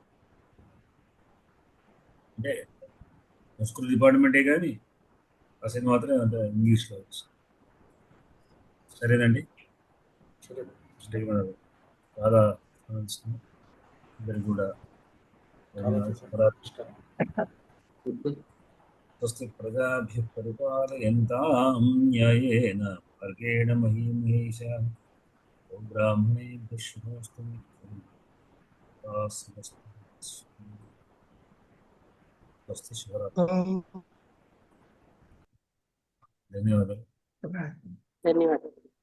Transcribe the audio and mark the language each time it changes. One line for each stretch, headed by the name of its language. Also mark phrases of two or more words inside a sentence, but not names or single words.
Telugu: అంటే సంస్కృత డిపార్ట్మెంటే కానీ అసలు మాత్రం అంత ఇంగ్లీష్లో. సరేనండి, చాలా అందరికి కూడా
Sanskrit: स्वस्ति प्रजाभ्यः परिपालयन्तां न्यायेन मार्गेण महीं महीशाः. ओं ब्राह्मणेभ्यः शुभमस्तु स्वस्ति शिवरात्रि.
Telugu: ధన్యవాదాలు. ధన్యవాదాలు.